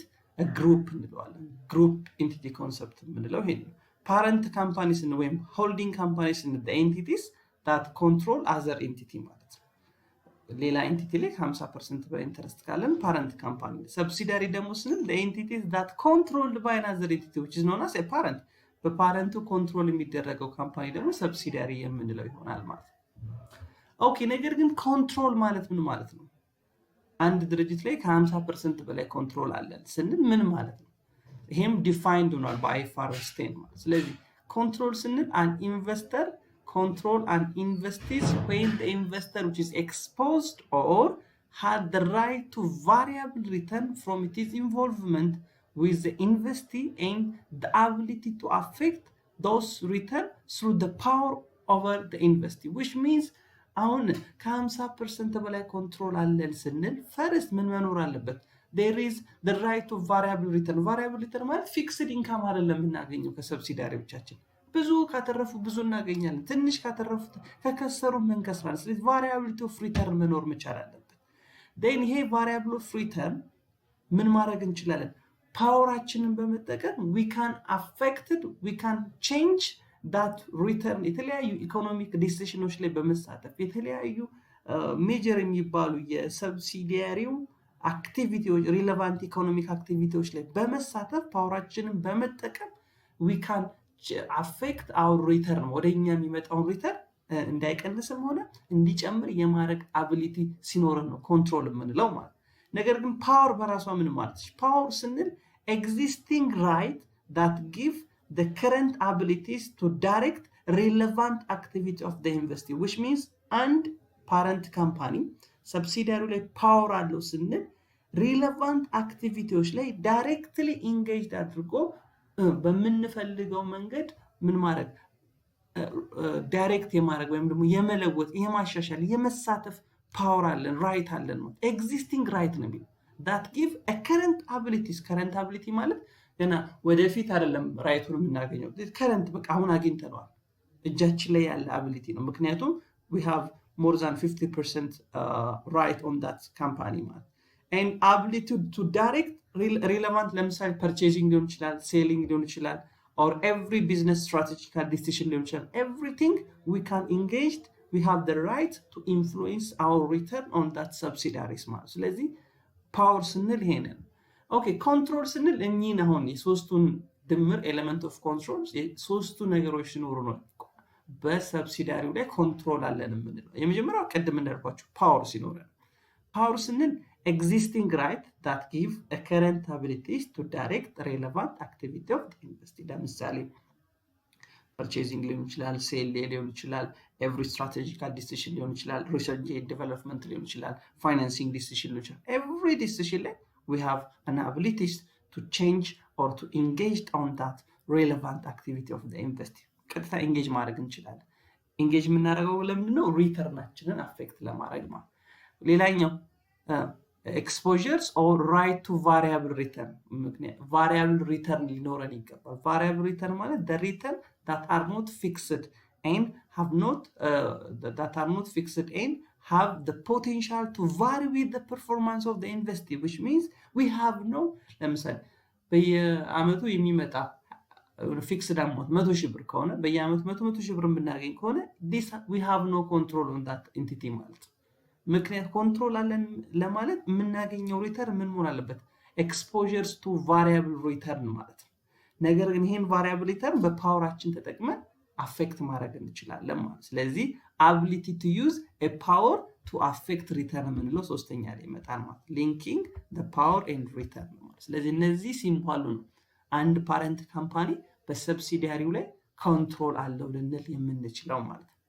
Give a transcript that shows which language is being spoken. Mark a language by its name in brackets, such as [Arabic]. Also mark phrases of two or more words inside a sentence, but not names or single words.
[English] a group [Amharic] እንለዋለን። [English] group entity concept [Amharic] የምንለው ይሄ ነው። [English] parent companies [Amharic] ወይም [English] holding companies the entities that control other entity [Amharic] ማለት ነው። ሌላ ኤንቲቲ ላይ 50% በኢንተረስት ካለን [English] parent company። [Amharic] ሰብሲዲያሪ ደግሞ ስንል [English] the entities that controlled by another entity which is known as a parent [Amharic] በፓረንቱ ኮንትሮል የሚደረገው ካምፓኒ ደግሞ ሰብሲዲያሪ የምንለው ይሆናል ማለት ነው። ኦኬ ነገር ግን ኮንትሮል ማለት ምን ማለት ነው? አንድ ድርጅት ላይ ከ50% በላይ ኮንትሮል አለን ስንል ምን ማለት ነው? ይሄም ዲፋይንድ ሆኗል በአይኤፍአርኤስ 10 ማለት። ስለዚህ ኮንትሮል ስንል [English] an investor control and investees when the investor which is exposed or had the right to variable return from its involvement with the investee and the ability to affect those return through the power over the investee, which means [Amharic] አሁን ከ50% በላይ ኮንትሮል አለን ስንል ፈርስት ምን መኖር አለበት? [English] there is the right to variable return። variable return [Amharic] ማለት [English] fixed income [Amharic] አይደለም የምናገኘው ከሰብሲዲያሪዎቻችን። ብዙ ካተረፉ ብዙ እናገኛለን፣ ትንሽ ካተረፉ ከከሰሩ ምን ከስራለን። ስለዚህ [English] variability of return [Amharic] መኖር መቻል አለበት። then ይሄ [English] variable of return [Amharic] ምን ማድረግ እንችላለን? ፓወራችንን በመጠቀም [English] we can affect it, we can change that return [Amharic] የተለያዩ ኢኮኖሚክ ዲሲዥኖች ላይ በመሳተፍ የተለያዩ ሜጀር የሚባሉ የሰብሲዲያሪው አክቲቪቲዎች [English] relevant economic [Amharic] አክቲቪቲዎች ላይ በመሳተፍ ፓወራችንን በመጠቀም [English] we can affect our return [Amharic] ወደኛ የሚመጣውን ሪተርን እንዳይቀንስም ሆነ እንዲጨምር የማድረግ አቢሊቲ ሲኖረን ነው ኮንትሮል የምንለው ማለት። ነገር ግን ፓወር በራሷ ምን ማለት ነው? ፓወር ስንል [English] existing right that give the current abilities to direct relevant activity of the investee, which means and parent company subsidiary [Amharic] ላይ ፓወር አለው ስንል [English] relevant activities ላይ directly engaged [Amharic] አድርጎ በምንፈልገው መንገድ ምን ማድረግ ዳይሬክት የማድረግ ወይም ደግሞ የመለወጥ የማሻሻል የመሳተፍ ፓወር አለን ራይት አለን ነው። [English] existing right [Amharic] ነው የሚለው [English] that give a current abilities current ability [Amharic] ማለት ገና ወደፊት አይደለም ራይቱን የምናገኘው ከረንት በቃ አሁን አግኝተነዋል እጃችን ላይ ያለ አቢሊቲ ነው። ምክንያቱም [English] we have more than 50% right on that company ማለት and ability to direct relevant ለምሳሌ purchasing [Amharic] ሊሆን ይችላል [English] selling [Amharic] ሊሆን ይችላል [English] or every business strategical decision [Amharic] ሊሆን ይችላል [English] everything we can engage we have the right to influence our return on that subsidiaries [Amharic] ማለት ስለዚህ ፓወር ስንል ይሄንን ኦኬ ኮንትሮል ስንል እኚህን አሁን የሶስቱን ድምር ኤሌመንት ኦፍ ኮንትሮል ሶስቱ ነገሮች ሲኖሩ ነው በሰብሲዲያሪው ላይ ኮንትሮል አለን የምንለው። የመጀመሪያው ቀድም እንዳልኳችሁ ፓወር ሲኖረን ፓወር ስንል [English] existing right that give a current abilities to direct relevant activity of the investee ለምሳሌ purchasing [Amharic] ሊሆን ይችላል [English] ሴል [Amharic] ሊሆን ይችላል [English] every strategical decision [Amharic] ሊሆን ይችላል [English] research and development [Amharic] ሊሆን ይችላል [English] financing decision [Amharic] ሊሆን ይችላል [English] every decision ላይ we have an abilities to change or to engage on that relevant activity of the investee ቀጥታ engage [Amharic] ማድረግ እንችላለን። [English] engage [Amharic] የምናደርገው ለምንድን ነው? ሪተርናችንን አፌክት ለማድረግ ማለት። ሌላኛው [English] exposures or right to variable return variable return [Amharic] ሊኖረን ይገባል። [English] variable return ማለት the return that are not fixed and have not that are not fixed and have the potential to vary with the performance of the investee, which means we have no ለምሳሌ [Amharic] በየአመቱ የሚመጣ [English] fixed amount [Amharic] 100,000 ብር ከሆነ በየአመቱ 100,000 ብር ብናገኝ ከሆነ [English] this we have no control on that entity [Amharic] ማለት ምክንያት ኮንትሮል አለን ለማለት የምናገኘው ሪተርን ምን መሆን አለበት? [English] exposures to variable return [Amharic] ማለት ነው። ነገር ግን ይሄን [English] variable return [Amharic] በፓወራችን ተጠቅመን አፌክት ማድረግ እንችላለን ማለት። ስለዚህ [English] ability to use a power to affect return [Amharic] የምንለው ሶስተኛ ላይ ይመጣል ማለት [English] linking the power and return [Amharic] ማለት። ስለዚህ እነዚህ ሲምቦሉ ነው አንድ ፓረንት ካምፓኒ በሰብሲዲያሪው ላይ ኮንትሮል አለው ልንል የምንችለው ማለት።